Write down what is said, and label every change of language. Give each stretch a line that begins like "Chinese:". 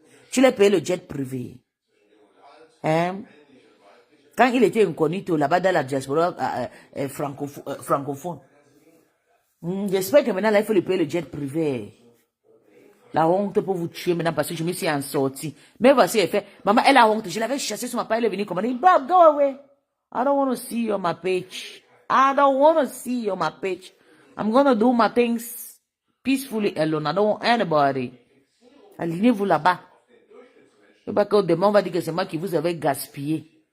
French: Tu l'as payé le jet privé. Hein? Quand il était incognito là-bas dans la diaspora francophone. J'espère que maintenant, là, il faut lui payer le jet privé. La honte pour vous tuer maintenant parce que je me suis en sortie. Mais voici, elle fait, maman, elle a honte. Je l'avais chassée sur ma page, elle est venue commander.
English: Bob, go away. I don't want to see you on my page. I don't want to see you on my page. I'm going to do my things peacefully alone. I don't want anybody.
French: Alignez-vous là-bas. Je ne sais pas que demain, on va dire que c'est moi qui vous avais gaspillé.